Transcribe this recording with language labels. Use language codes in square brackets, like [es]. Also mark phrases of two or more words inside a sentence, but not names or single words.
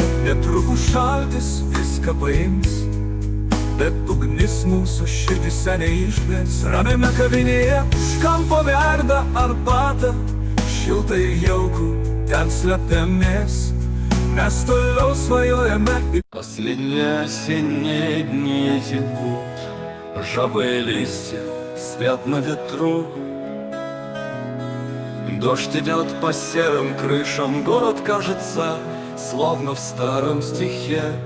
[lt] Netrukus šaltis viską paims, bet ugnis mūsų širdise neišblės. Ramiame kavinėje už kampo verda arbatą, šiltai jaukų ten slepiamės. Mes toliau свajojame. [ru] Последние осенние дни текут, ржавые листья спят на ветру. Дождь идет по серым крышам, город кажется, словно в старом стихе.